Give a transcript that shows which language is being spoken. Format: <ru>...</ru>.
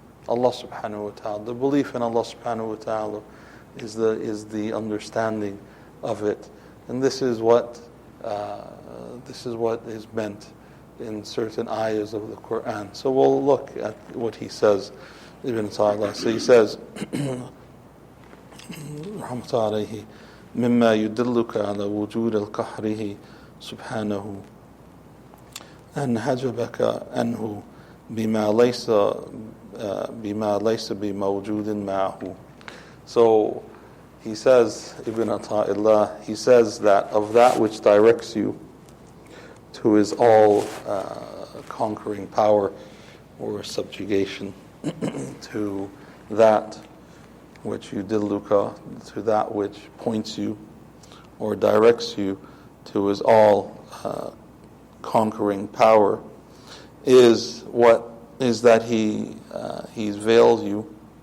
<en>Allah subhanahu wa ta'ala, the belief in Allah subhanahu wa ta'ala is the understanding of it. And this is what is meant in certain ayahs of the Quran. So we'll look at what he says, Ibn Ata'illah. So he says,</en> <ar>رحمة عليه مما يدلك على وجود القهره سبحانه أن حجبك عنه بما ليس بموجود معه.</ar> <en>So he says, Ibn Ata'illah, he says that of that which directs you to his all conquering power or subjugation, to that which yudilluka, to that which points you or directs you to his all conquering power, is that he's veiled you.</en>